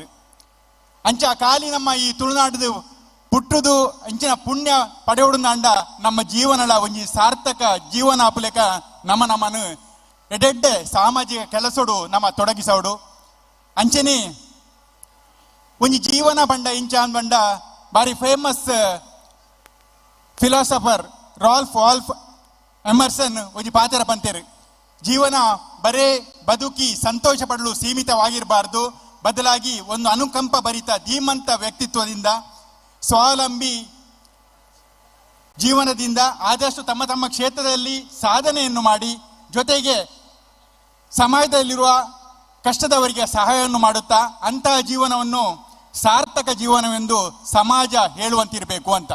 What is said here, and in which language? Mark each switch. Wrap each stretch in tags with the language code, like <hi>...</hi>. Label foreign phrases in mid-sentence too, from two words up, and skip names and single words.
<tcy>ಅಂಚ ಕಾಲಿ ನಮ್ಮ ಈ ತುಳುನಾಡು ಪುಟ್ಟುದು ಅಂಚಿನ ಪುಣ್ಯ ಪಡೆಯೋಡುಂದ ನಮ್ಮ ಜೀವನಲ ಒಂಜಿ ಸಾರ್ಥಕ ಜೀವನ ಆಪುಲೆಕ ನಮ್ಮನು ಎಡೆಡ್ಡೆ ಸಾಮಾಜಿಕ ಕೆಲಸೋಡು ನಮ್ಮ ತೊಡಗಿಸೋಡು. ಅಂಚನೆ ಒಂಜಿ ಜೀವನ ಬಂಡ ಇಂಚ ಬಂಡ ಬಾರಿ</tcy> <en>famous philosopher</en> <tcy>ರಾಲ್ಫ್ ಎಮರ್ಸನ್ ಒಂಜಿ ಪಾತ್ರ ಪಂತೇರು.</tcy> <kn>ಜೀವನ ಬರೇ ಬದುಕಿ ಸಂತೋಷ ಪಡಲು ಸೀಮಿತವಾಗಿರಬಾರ್ದು, ಬದಲಾಗಿ ಒಂದು ಅನುಕಂಪ ಭರಿತ ಧೀಮಂತ ವ್ಯಕ್ತಿತ್ವದಿಂದ ಸ್ವಾವಲಂಬಿ ಜೀವನದಿಂದ ಆದಷ್ಟು ತಮ್ಮ ತಮ್ಮ ಕ್ಷೇತ್ರದಲ್ಲಿ ಸಾಧನೆಯನ್ನು ಮಾಡಿ ಜೊತೆಗೆ ಸಮಾಜದಲ್ಲಿರುವ ಕಷ್ಟದವರಿಗೆ ಸಹಾಯವನ್ನು ಮಾಡುತ್ತಾ ಅಂತಹ ಜೀವನವನ್ನು ಸಾರ್ಥಕ ಜೀವನವೆಂದು ಸಮಾಜ ಹೇಳುವಂತಿರಬೇಕು ಅಂತ.</kn>